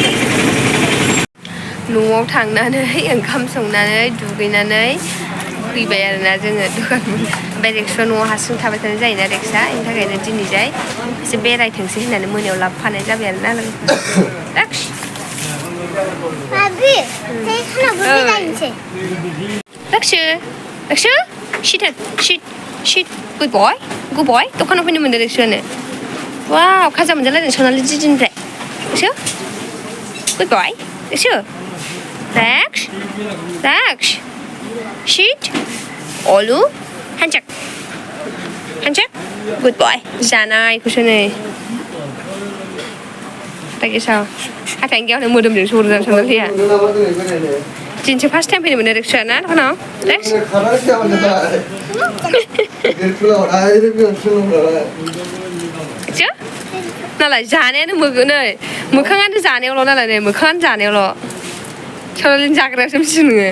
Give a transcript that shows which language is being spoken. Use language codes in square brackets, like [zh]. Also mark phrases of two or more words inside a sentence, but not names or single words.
[brx] न'आव थांनानै ओंखाम संनानै दुगैनानै फैबाय आरोना जोङो दखान ओमफ्राय रेक्सआ न'आव हारसिं थाबाय थानाय जायोना रेक्सआ बेनि थाखायनो दिनैजाय एसे बेरायथोंसै होननानै मोनायाव लाबोफानाय जाबाय आरोना रेक्स [en] Rexa, sit, good boy, [brx] दखानाव फैनो मोनदों रेक्सआनो वाव खाजा मोनजालायदों सनालि दिदिनिफ्राय रेक्स [en] good boy Rex, sit, Olu, handshake, good boy [brx] जानायखौसो नै बायदि साव हाथाइनि गेवनो मोदोमजों सरजान सनालिया दिनैसो [en] first time [brx] फैनो मोनो रेक्सआ ना दखानाव रेक्स नालाय जानायानो नै मोखाङानो जानायावल' नालाय नै मोखाङानो जानायावल' सनालिनि जाग्रायासो मिथियो